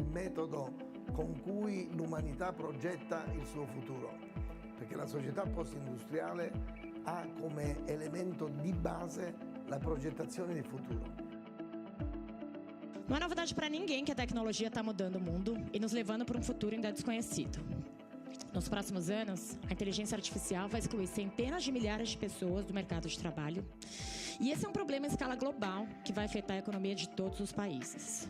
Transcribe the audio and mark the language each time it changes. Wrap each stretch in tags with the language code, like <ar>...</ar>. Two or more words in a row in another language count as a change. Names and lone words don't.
<it>metodo con cui l'umanità progetta il suo futuro, perché la società post-industriale ha come elemento di base la progettazione di futuro.</it> <pt>Não é novidade para ninguém que a tecnologia está mudando o mundo e nos levando para um futuro ainda desconhecido. Nos próximos anos, a inteligência artificial vai excluir centenas de milhares de pessoas do mercado de trabalho. E esse é um problema em escala global que vai afetar a economia de todos os países.</pt>